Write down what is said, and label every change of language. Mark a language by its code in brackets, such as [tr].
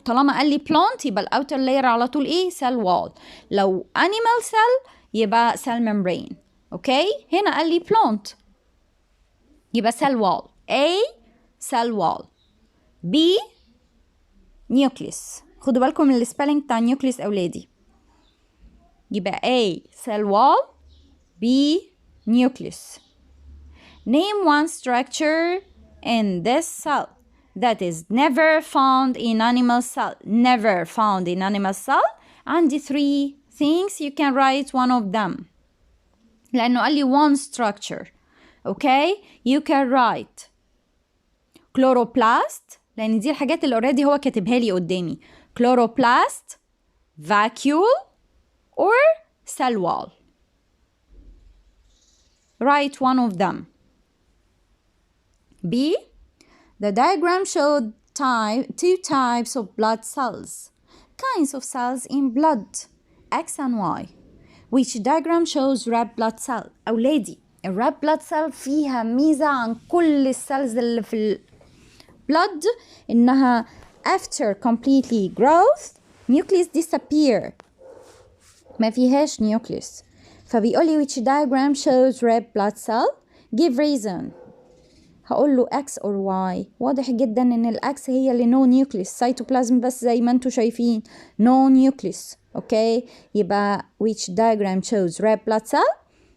[ar] طالما قال لي plant يبقى ال [en] outer layer [ar] على طول إيه؟ cell wall. [en] لو animal cell يبقى cell membrane. [ar] أوكي؟ هنا قال لي plant يبقى cell wall. [en] A cell wall. B nucleus. [ar] خدوا بالكم من السبيلنج بتاع nucleus أولادي. [en] يبقى A cell wall B nucleus. Name one structure in this cell that is never found in animal cell. Never found in animal cell. عندي 3 things you can write one of them. [ar] لأنه قال لي [en] one structure. Okay? You can write chloroplast [ar] لأن دي الحاجات اللي already هو كاتبها لي قدامي. [en] Chloroplast, vacuole, or cell wall. Write one of them. B. The diagram showed two types of blood cells. Kinds of cells in blood. X and Y. Which diagram shows red blood cell? [ar] أولادي red blood cell فيها ميزة عن كل السيلز اللي في blood إنها [en] after completely growth nucleus disappear. [ar] ما فيهاش nucleus. فبيقولي [en] which diagram shows red blood cell? Give reason. [ar] هقول له X or Y. واضح جدا ان الأكس هي اللي [en] no nucleus. [ar] cytoplasm بس زي ما انتوا شايفين no nucleus. [en] Okay يبقى which diagram shows red blood cell?